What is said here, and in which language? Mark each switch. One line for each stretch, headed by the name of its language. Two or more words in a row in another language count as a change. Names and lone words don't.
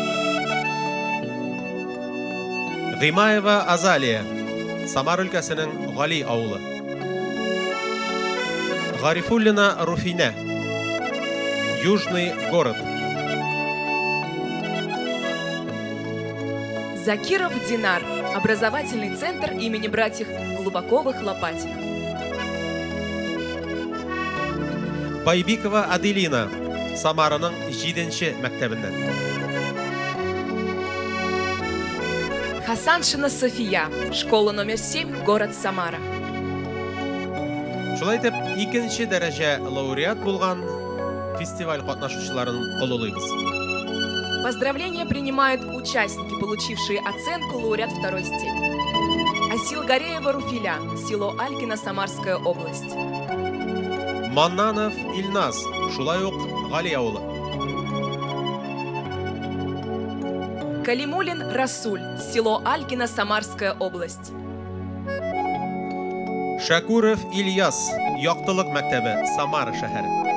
Tatar: Гыймаева Азалия, Самара өлкәсенең Гали авылы. Гарифуллина Руфина, Южный город. Закиров Динар,
Russian: образовательный центр имени братьев Глубоковых-Лопатиных.
Tatar: Байбикова Аделина, Самараның 7-нче мәктәбеннән. Хасаншина София,
Russian: школа номер 7, город Самара.
Tatar: Шулай итеп, 2-нче дәрәҗә лауреат булган фестиваль катнашучыларын олылыйбыз.
Russian: Поздравления принимают участники, получившие оценку лауреат 2-й степени. Асилгареева Руфиля, село Алькино, Самарская область.
Tatar: Маннанов Ильназ, шулай ук Гали авылы.
Russian: Калимулин Расуль, село Алькино, Самарская область.
Tatar: Шакуров Ильяс, Яктылык мәктәбе, Самара шәһәре.